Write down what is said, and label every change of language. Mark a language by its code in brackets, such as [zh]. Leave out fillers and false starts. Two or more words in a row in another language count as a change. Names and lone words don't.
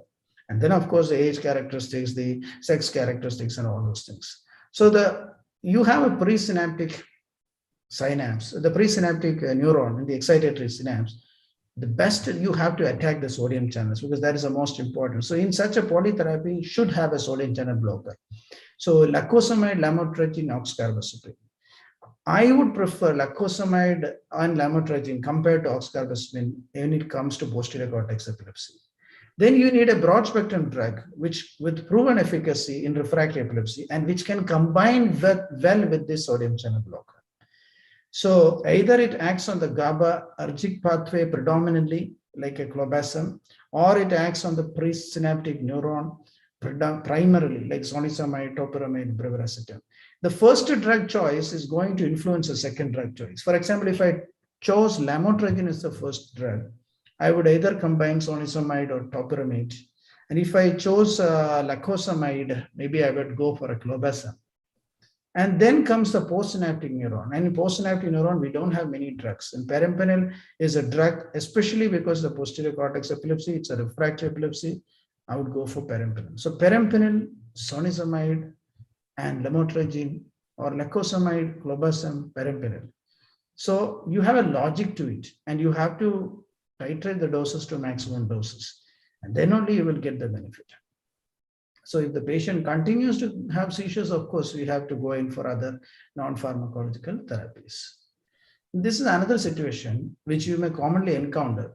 [en] And then, of course, the age characteristics, the sex characteristics, and all those things. So you have a presynaptic synapse, the presynaptic neuron in the excitatory synapse. The best you have to attack the sodium channels because that is the most important. So in such a polytherapy, you should have a sodium channel blocker. So lacosamide, lamotrigine, oxcarbazepine. I would prefer lacosamide and lamotrigine compared to oxcarbazepine when it comes to posterior cortex epilepsy. Then you need a broad spectrum drug which with proven efficacy in refractory epilepsy and which can combine well with this sodium channel blocker. So either it acts on the GABAergic pathway predominantly like a clobazam, or it acts on the presynaptic neuron primarily like zonisamide, topiramate, brivaracetam. The first drug choice is going to influence the second drug choice. For example, if I chose lamotrigine as the first drug, I would either combine zonisamide or topiramate. And if I chose lacosamide, maybe I would go for a clobazam. And then comes the postsynaptic neuron. And in postsynaptic neuron, we don't have many drugs. And perimpanel is a drug, especially because the posterior cortex epilepsy, it's a refractory epilepsy. I would go for perimpanel. So perimpanel, zonisamide, and lamotrigine, or lacosamide, clobazam, perimpanel. So you have a logic to it, and you have to titrate the doses to maximum doses. And then only you will get the benefit. So if the patient continues to have seizures, of course, we have to go in for other non-pharmacological therapies. This is another situation which you may commonly encounter.